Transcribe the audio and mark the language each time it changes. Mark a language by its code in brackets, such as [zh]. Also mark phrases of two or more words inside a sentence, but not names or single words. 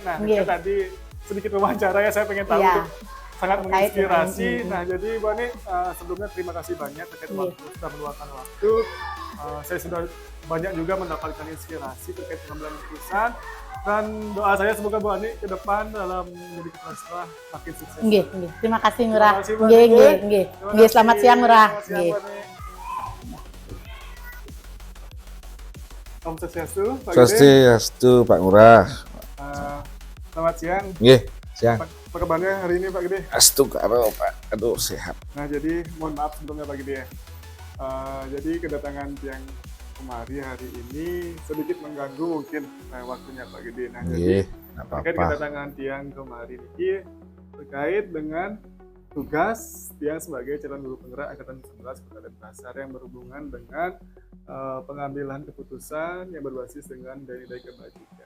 [id] Nah, kita tadi sedikit wawancara ya, saya pengen tahu itu sangat menginspirasi. Nah, jadi Bu Ani sebelumnya terima kasih banyak terkait waktu, sudah meluangkan waktu. Saya sudah banyak juga mendapatkan inspirasi terkait pengambilan keputusan, dan doa saya semoga Bu Ani ke depan dalam menjadi kepala sekolah makin sukses. Nggih. Terima kasih Ngurah. Nggih. Selamat siang Ngurah. Nggih. [ban] Om Swastiastu, Pak Gede. Swastiastu, Pak Ngurah. [id] Selamat siang. Nggih, siang. Apa kabarnya hari ini Pak Gede? [ban] Astu karo Pak. Aduh, [id] sehat. Nah, jadi mohon maaf sebelumnya Pak Gede ya. Jadi kedatangan yang kemari hari ini sedikit mengganggu mungkin waktunya Pak Gede. Nah, jadi terkait kedatangan tiang kemari ini terkait dengan tugas tiang sebagai calon guru penggerak angkatan 19 Kota Denpasar yang berhubungan dengan pengambilan keputusan yang berbasis dengan nilai kebajikan.